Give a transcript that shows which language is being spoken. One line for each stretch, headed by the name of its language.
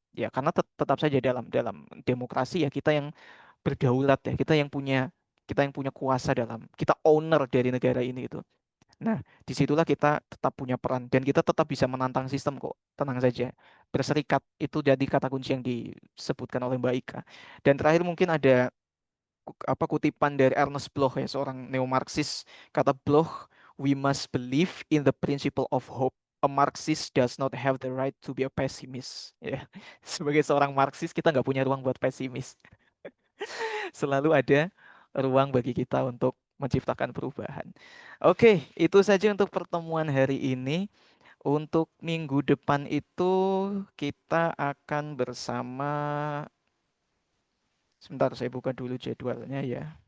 Indonesian: Ya, karena tetap saja dalam dalam demokrasi ya kita yang berdaulat ya, kita yang punya kuasa dalam, kita owner dari negara ini itu. Nah, disitulah kita tetap punya peran dan kita tetap bisa menantang sistem kok. Tenang saja. Berserikat itu jadi kata kunci yang disebutkan oleh Mbak Ika. Dan terakhir mungkin ada kutipan dari Ernest Bloch ya, seorang neo-Marxis.
English: Kata Bloch, "We must believe in the principle of hope. A Marxist does not have the right to be a pessimist."
Indonesian: Ya, sebagai seorang Marxis kita nggak punya ruang buat pesimis. Selalu ada ruang bagi kita untuk menciptakan perubahan. Oke, itu saja untuk pertemuan hari ini. Untuk minggu depan itu kita akan bersama, sebentar saya buka dulu jadwalnya ya.